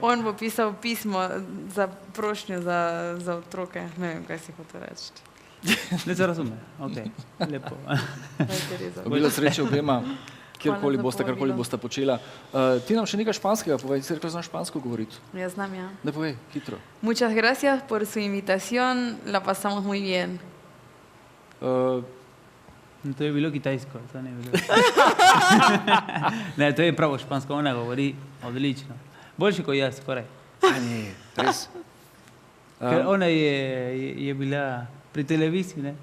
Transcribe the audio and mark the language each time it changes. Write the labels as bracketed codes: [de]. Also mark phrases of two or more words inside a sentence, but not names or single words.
[sl] On bo pisal pismo za prošnjo za otroke. Ne vem, kaj si hotel reči. Ne se razume, ok, lepo. Obilo sreče obema, kjerkoli Hvala za boste, karkoli povabilo. boste počela. Ti nam še nekaj španskega povej, ti rekla, znaš špansko govoriti. Ja znam, ja. Ne povej, hitro. [es] Muchas gracias por su invitación, la pasamos muy bien. [sl] To je bilo kitajsko, to ne je bilo. Ne, to je pravo špansko, ona govori odlično. Boljše kot jaz, skoraj. A ne, res. Ker ona je bila pri televiziji, ne,